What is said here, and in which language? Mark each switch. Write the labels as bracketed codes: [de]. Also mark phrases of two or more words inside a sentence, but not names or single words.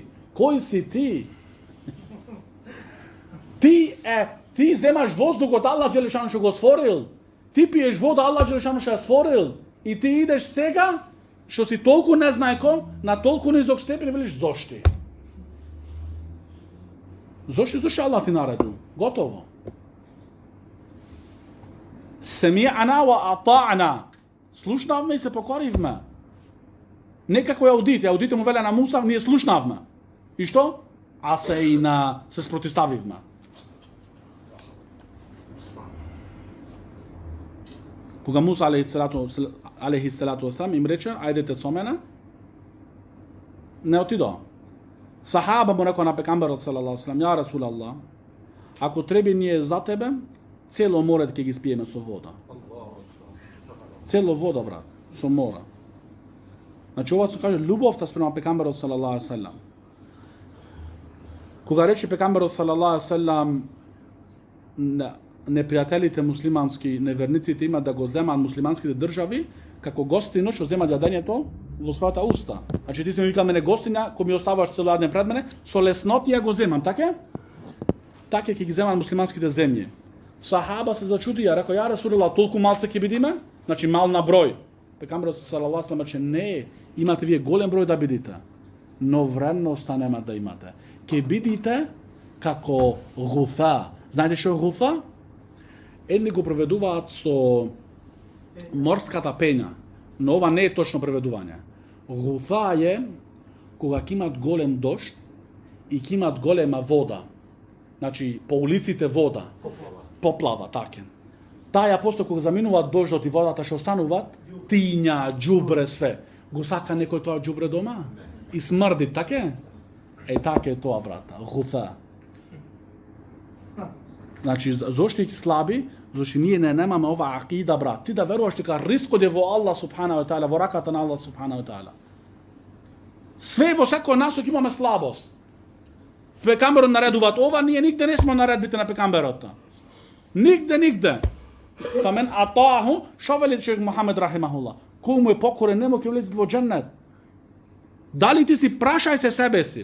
[mk] Кој си ти? Ти земаш воздухот, Allah Джелешану што го створил. Ти пиеш вода, Allah Джелешану што ја створил. И ти идеш сега, што си толку незнајко, на толку низок степен и велиш зошти. Зошто Allah ти наредил? Готово. [ar] سمعنا وأطعنا. [mk] Слушнавме и се покоривме. Не како аудите му веле на Муса, ние слушнавме. И што? А се спротиставивме. Кога Муса [ar] عليه الصلاة والسلام [mk] им рече, ајдете со мене, не отидоа. Сахаба му рекоа на пекамберот [ar] صلى الله عليه وسلم, يا رسول الله, [mk] ако треба ние за тебе, цело море ќе ги спиеме со вода. Цело вода, брат, со мора. Значи ова се каже љубовта спрема пекамберот [ar] صلى الله عليه وسلم. [mk] Кога рече пекамберот [ar] صلى الله عليه وسلم, [mk] непријателите муслимански, неверниците имат да го земат муслиманските држави како гостино што земат јадењето во својата уста. Значи ти си ми викал мене гостиња, кој ми оставаш цело јадење пред мене, со лесноти ја го земам, така? Така ќе ги земат муслиманските земји. Сахаба се зачудија, рекоа [ar] يا رسول الله, [mk] толку малце ќе бидиме? Значи мал на број. Пекамберот [ar] صلى الله عليه وسلم [mk] рече не, имате вие голем број да бидите, но вредноста нема да имате. Ќе бидите како гуфа. Знаете што е гуфа? Едни го преведуваат со морската пења, но ова не е точно преведување. Гуфа е кога ќе имат голем дожд и ќе имат голема вода. Значи по улиците вода. Поплава, така. Таа после кога заминуваат дождот и водата што остануваат, тиња, џубре, све. Го сака некој тоа џубре дома? И смрди, така? Така е тоа, брата, гуфа. Значи, зошто и слаби, [bs] Znači nije nemamo ova akida, brat. Ti da veruješ [mk] дека рискот е во Аллах [ar] سبحانه وتعالى, [mk] во раката на Аллах [ar] سبحانه وتعالى. [mk] Све во секој насок имаме слабост. Пекамберот наредуваат ова, ние нигде не сме наредбите на пекамберот. Нигде. [ar] فمن أطاعه, [mk] шо вели шейх Мухамед рахимахуллах. Кој му е покорен, нема ќе влезе во џеннет. Дали ти си прашај се себе си.